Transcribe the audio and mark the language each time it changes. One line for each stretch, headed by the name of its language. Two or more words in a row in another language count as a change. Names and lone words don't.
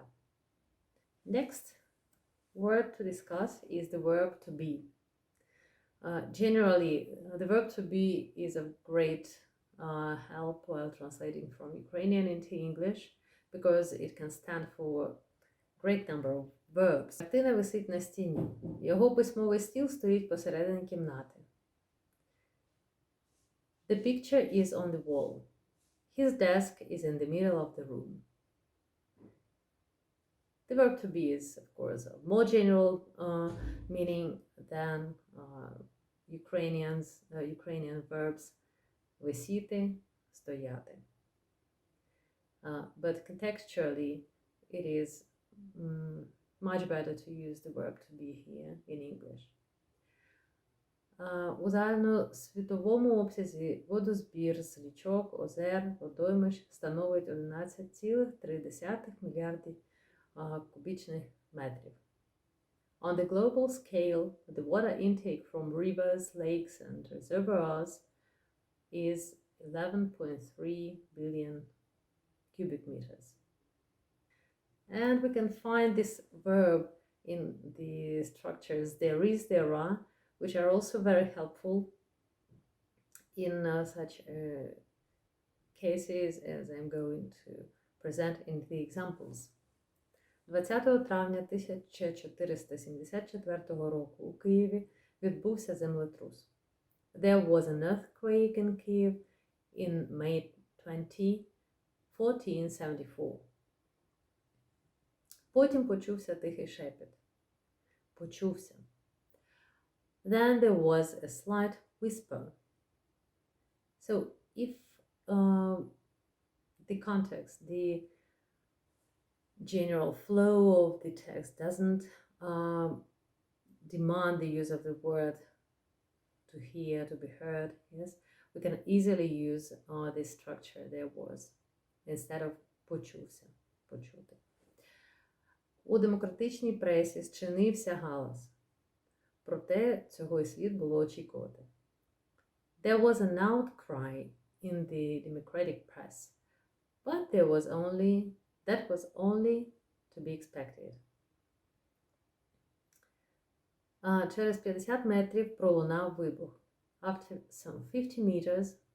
English: Next word to discuss is the verb to be. Generally, the verb to be is of great help while translating from Ukrainian into English because it can stand for a great number of verbs.
Ukrainian: Картина висить на стіні. Його письмовий стіл стоїть посередині кімнати.
English: The picture is on the wall. His desk is in the middle of the room. The verb to be is, of course, a more general meaning than Ukrainian verbs
Ukrainian: висіти, стояти.
English: But contextually, it is much better to use the verb to be here in English.
Ukrainian: У загальносвітовому обсязі водозбір з річок, озер, водоймищ становить 11,3 мільярдів кубічних метрів.
English: On the global scale, the water intake from rivers, lakes and reservoirs is 11.3 billion cubic meters. And we can find this verb in the structures there is, there are, which are also very helpful in such cases as I'm going to present in the examples.
Ukrainian: 20 травня 1474 року у Києві відбувся землетрус.
English: There was an earthquake in Kyiv in May 20, 1474.
Ukrainian: Потім почувся тихий шепіт. Почувся.
English: Then there was a slight whisper. So if the context, the general flow of the text doesn't demand the use of the word to hear, to be heard, yes, we can easily use this structure, there was, instead of
Ukrainian: почувся, почути. У демократичній пресі зчинився галас. Проте цього і слід було очікувати.
English: There was an outcry in the democratic press, but that was only to be expected.
Ukrainian: Через 50 метрів пролунав вибух.
English: After some 50 meters,